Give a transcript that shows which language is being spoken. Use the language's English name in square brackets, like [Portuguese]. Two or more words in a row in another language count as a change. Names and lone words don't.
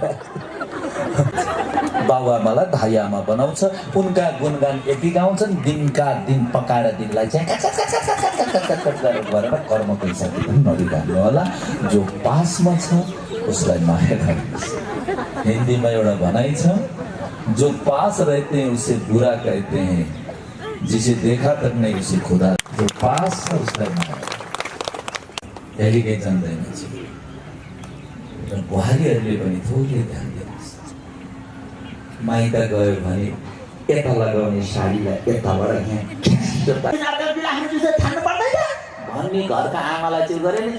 [Nepali] बाबुआमालाई धाई आमा बनाउँछ। उनका गुणगान यति गाउँछन्, दिनका दिन पकाएर दिनलाई चाहिँ गरेर कर्मको हिसाब नदिनु होला। जो पासमा छ उसलाई माया गर्नुहोस्। हिन्दीमा एउटा भनाइ छ, [Hindi] जो पास रहते हैं उसे बुरा कहते हैं, जिसे देखा तक नहीं उसे खुदा। [Nepali] जो पास छ उसलाई माया यही केही जान्दैन। र बुहारीहरूले पनि थोरै ध्यान दिनुहोस्। माइत गयो भने यता लगाउने साडीलाई यताबाट भन्ने घरका आमालाई चाहिँ गरे नि।